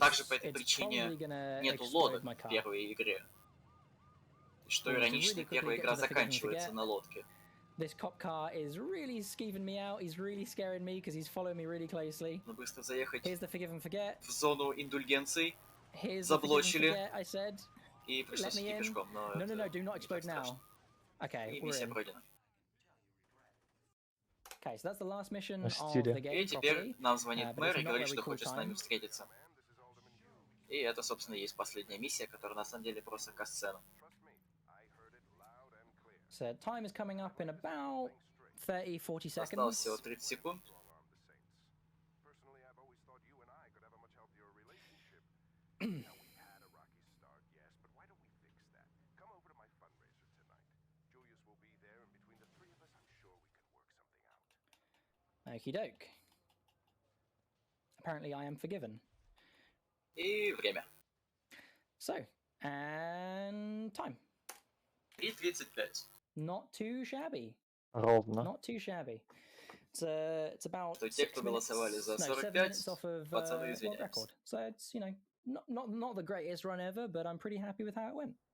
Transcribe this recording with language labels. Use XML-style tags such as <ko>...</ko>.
<ru>Также по этой причине нету лодок в первой игре. Что иронично, первая игра заканчивается на лодке.</ru> <en>This cop car is really skeeving me out. He's really scaring me because he's following me really closely.</en> <ru>Ну быстро заехать</ru> <en>Here's the forgive and forget.</en> <ru>В зону индульгенций. Заблочили. И пришлось идти пешком. Но</ru> <en>no, do not explode now. Okay,</en> <ru>и миссия пройдена.</ru> <en>Okay, so that's the last mission of the game.</en> <ru>И теперь нам звонит мэр и говорит, что хочет с нами встретиться. И это, собственно, и есть последняя миссия, которая на самом деле просто касцена.</ru> <en>So time is coming up in about 30-40 seconds.</en> <ru>Осталось всего 30 секунд.</ru> <en>Okie doke. Apparently I am forgiven.</en> <ru>И время.</ru> <en>So, and time. 3:35. Not too shabby.</en> <ru>Ровно.</ru> <en>Not too shabby. It's about</en> <ru>То те, кто голосовали за 45, пацаны, извиняюсь.</ru> <en>So it's, you know, not the greatest run ever, but I'm pretty happy with how it went.</en>